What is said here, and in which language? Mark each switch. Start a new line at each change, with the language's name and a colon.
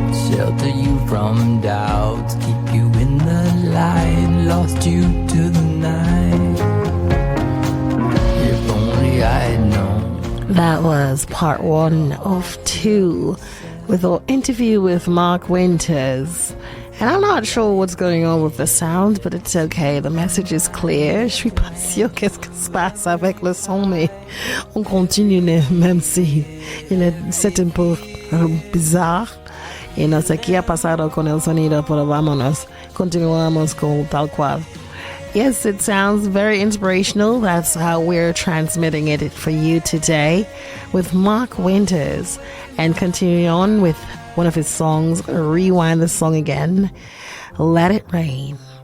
English: Shelter you from doubts, keep you in the light, lost you to the night. If only I had known. That was part 1 of 2 with our interview with Mark Winters. And I'm not sure what's going on with the sound, but it's okay. The message is clear.
French: Je suis pas sûre qu'est-ce qui se passe avec le son, mais on continue même si c'est un peu bizarre.
Spanish: Y no sé qué ha pasado con el sonido, pero vámonos. Continuamos con tal cual.
English: Yes, it sounds very inspirational. That's how we're transmitting it for you today with Mark Winters. And continuing on with one of his songs, rewind the song again, Let It Rain.